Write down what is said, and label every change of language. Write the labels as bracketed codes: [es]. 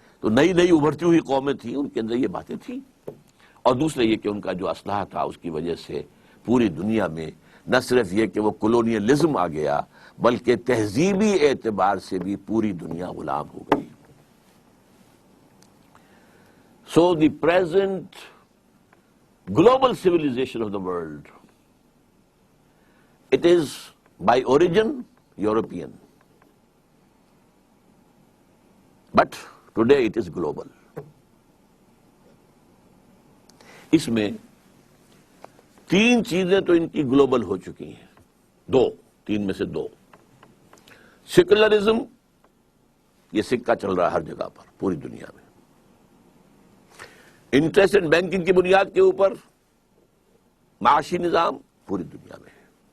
[ur] تو نئی نئی ابھرتی ہوئی قومیں تھیں، ان کے اندر یہ باتیں تھیں. اور دوسرا یہ کہ ان کا جو اسلحہ تھا اس کی وجہ سے پوری دنیا میں نہ صرف یہ کہ وہ کولونیلزم آ گیا بلکہ تہذیبی اعتبار سے بھی پوری دنیا غلام ہو گئی. [en] So the present global civilization of the world, it is by origin European, but today it is global. [ur] اس میں تین چیزیں تو ان کی گلوبل ہو چکی ہیں، تین میں سے دو. سیکولرزم، یہ سکہ چل رہا ہے ہر جگہ پر پوری دنیا میں. [en] interest and banking [ur] کی بنیاد کے اوپر معاشی نظام پوری دنیا میں ہے.